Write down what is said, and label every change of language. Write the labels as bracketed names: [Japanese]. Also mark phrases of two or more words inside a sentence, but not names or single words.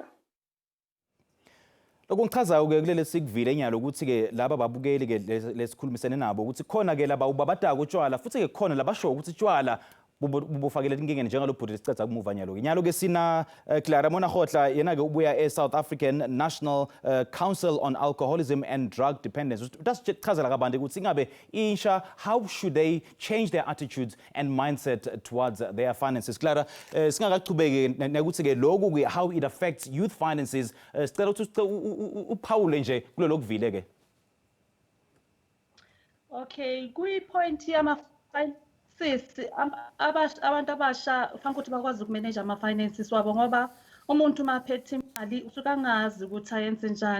[Swati] Lokungichazayo ke kulele sikuvile enyalo ukuthi ke laba babukeli ke lesikhulumisene nabo ukuthi khona ke laba ubabadaka utshwala futhi ke khona labasho ukuthi utshwala bufakele inkingeni njengalo bhuti siceda kumuva nyalo-ke nyalo-ke sina Clara Monagotla yena-ke ubuya e-South African National Council on Alcoholism and Drug Dependence. Utasichazela kabanti ukuthi ingabe insha, [English] how should they change their attitudes and mindset towards their finances? [Swati] Clara, singakachubeki nekuthi-ke lokhu [English] how it affects youth finances, [Swati] sicela ukuthi uphawule nje kulelo kuvile-ke. [Zulu] Okay, kwi-point yama-finances, abantu abasha kufanele ukuthi bakwazi ukumanage ama-finances wabo ngoba umuntu uma aphethe imali usuke angazi ukuthi ayenze njani.